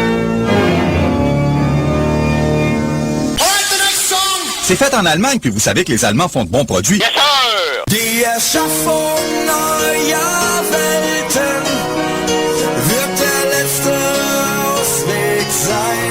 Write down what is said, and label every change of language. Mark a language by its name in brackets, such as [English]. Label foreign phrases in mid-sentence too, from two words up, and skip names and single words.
[French] C'est fait en Allemagne, puis vous savez que les Allemands font de bons produits. [English] Yes, sir! [German] Die Erschaffung neuer Welten wird der letzte Ausweg sein.